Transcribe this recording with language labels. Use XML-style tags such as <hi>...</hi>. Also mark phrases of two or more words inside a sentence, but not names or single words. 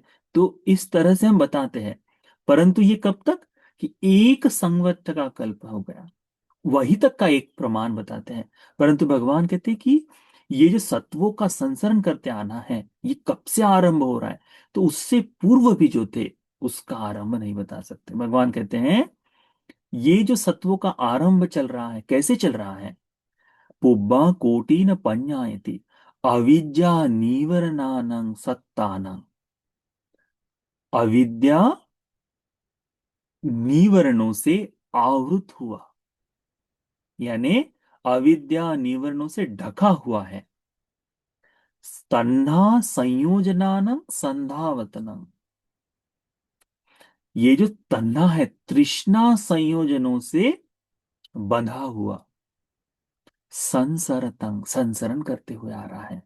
<hi>तो इस तरह से हम बताते हैं, परंतु ये कब तक कि एक संवत का कल्प हो गया, वही तक का एक प्रमाण बताते हैं। परंतु भगवान कहते हैं कि ये जो सत्वों का संसरण करते आना है, ये कब से आरंभ हो रहा है, तो उससे पूर्व भी जो थे उसका आरंभ नहीं बता सकते। भगवान कहते हैं ये जो सत्वों का आरंभ चल रहा है, कैसे चल रहा है।</hi> <pi>पुब्बा कोटिन पඤ्ඤायति अविद्या नीवरणानं सत्तानं,</pi> <hi>अविद्या नीवरणों से आवृत हुआ, यानी अविद्या निवरणों से ढका हुआ है।</hi> <pi>तन्हा संयोजनानं संधावतनम,</pi> <hi>ये जो तन्हा है, तृष्णा संयोजनों से बंधा हुआ, संसरतंग, संसरण करते हुए आ रहा है।</hi>